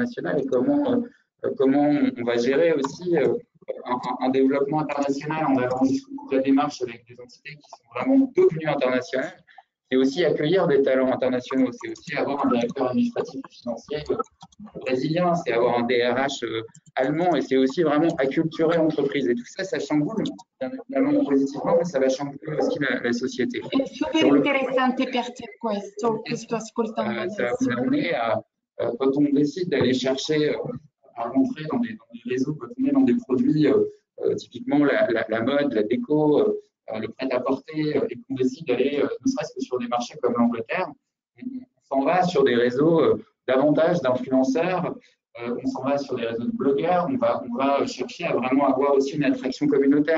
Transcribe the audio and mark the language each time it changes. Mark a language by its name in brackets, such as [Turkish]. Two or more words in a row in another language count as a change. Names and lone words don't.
[French] Et comment on va gérer aussi un développement international en allant jusqu'au bout de la démarche avec des entités qui sont vraiment devenues internationales? C'est aussi accueillir des talents internationaux, c'est aussi avoir un directeur administratif et financier brésilien, c'est avoir un DRH allemand et c'est aussi vraiment acculturer l'entreprise. Et tout ça, ça chamboule, bien évidemment positivement, mais ça va chambouler aussi la société. [Italian] È super interessante per te questo che sto ascoltando adesso. [French] Ça va vous amener à, quand on décide d'aller chercher à rentrer dans des réseaux, quand on est dans des produits, typiquement la mode, la déco, le prêt-à-porter, et qu'on décide d'aller, ne serait-ce que sur des marchés comme l'Angleterre, s'en va sur des réseaux davantage d'influenceurs, on s'en va sur des réseaux de blogueurs, on va chercher à vraiment avoir aussi une attraction communautaire.